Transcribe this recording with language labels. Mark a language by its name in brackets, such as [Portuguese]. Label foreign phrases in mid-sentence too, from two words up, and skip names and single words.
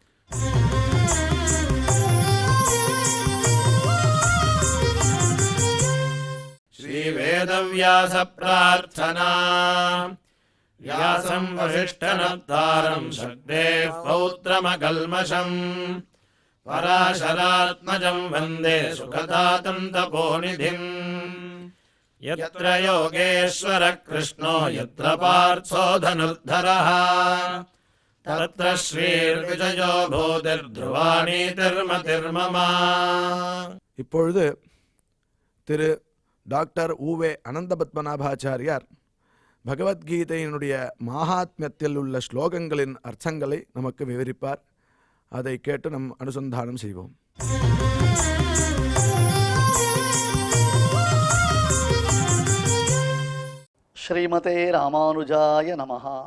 [Sanskrit] श्रीवेदव्यास प्रार्थना व्यासं वसिष्ठनप्तारं शक्तेः पौत्रमकल्मषम् पराशरात्मजं वन्दे सुखदातं तपोनिधिम्। यत्र योगेश्वर कृष्णो यत्र पार्थो धनुर्धरः तत्र श्रीर्विजयो भूतिर्ध्रुवानीतिर्मतिर्मम। [Tamil] இப்பொழுது திரு டாக்டர் உவே அனந்த பத்மநாபாச்சாரியார் பகவத்கீதையினுடைய மகாத்மியத்தில் உள்ள ஸ்லோகங்களின் அர்த்தங்களை நமக்கு விவரிப்பார். அதை கேட்டு நம் அனுசந்தானம் செய்வோம். [Sanskrit] श्रीमते रामानुजाय नमः.